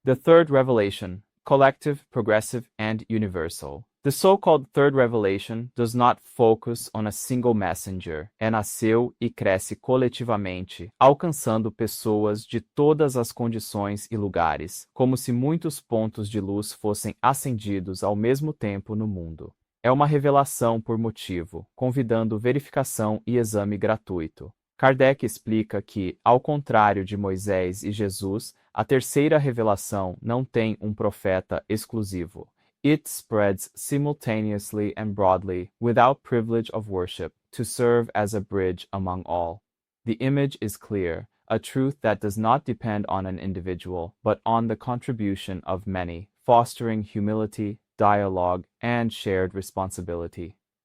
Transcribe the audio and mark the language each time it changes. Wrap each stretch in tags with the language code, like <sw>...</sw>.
<en>The third revelation, collective, progressive, and universal. The so-called third revelation does not focus on a single messenger.</en> <pt>Nasceu e cresce coletivamente, alcançando pessoas de todas as condições e lugares, como se muitos pontos de luz fossem acendidos ao mesmo tempo no mundo. É uma revelação por motivo, convidando verificação e exame gratuito. Kardec explica que, ao contrário de Moisés e Jesus, a terceira revelação não tem um profeta exclusivo.</pt> <en>It spreads simultaneously and broadly, without privilege of worship, to serve as a bridge among all. The image is clear, a truth that does not depend on an individual, but on the contribution of many, fostering humility, dialogue, and shared responsibility.</en>